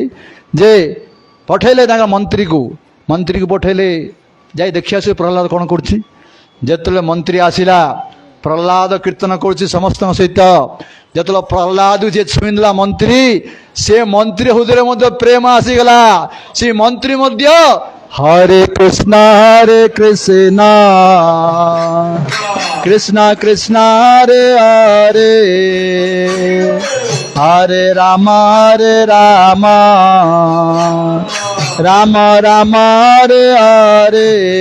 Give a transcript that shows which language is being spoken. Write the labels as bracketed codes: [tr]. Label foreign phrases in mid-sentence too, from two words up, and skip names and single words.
[or] ଯେ ପଠେଇଲେ ତାଙ୍କ ମନ୍ତ୍ରୀକୁ ପଠେଇଲେ, ଯାଇ ଦେଖି ଆସିବେ ପ୍ରହ୍ଲାଦ କ'ଣ କରୁଛି। ଯେତେବେଳେ ମନ୍ତ୍ରୀ ଆସିଲା, ପ୍ରହ୍ଲାଦ କୀର୍ତ୍ତନ କରୁଛି ସମସ୍ତଙ୍କ ସହିତ। ଯେତେବେଳେ ପ୍ରହ୍ଲାଦ ଯିଏ ଛୁଇଁଦେଲା ମନ୍ତ୍ରୀ, ସେ ମନ୍ତ୍ରୀ ହୃଦୟରେ ମଧ୍ୟ ପ୍ରେମ ଆସିଗଲା। ସେ ମନ୍ତ୍ରୀ ମଧ୍ୟ ହରେ କୃଷ୍ଣ कृष्ण कृष्ण हरे हरे, हरे राम राम राम हरे हरे,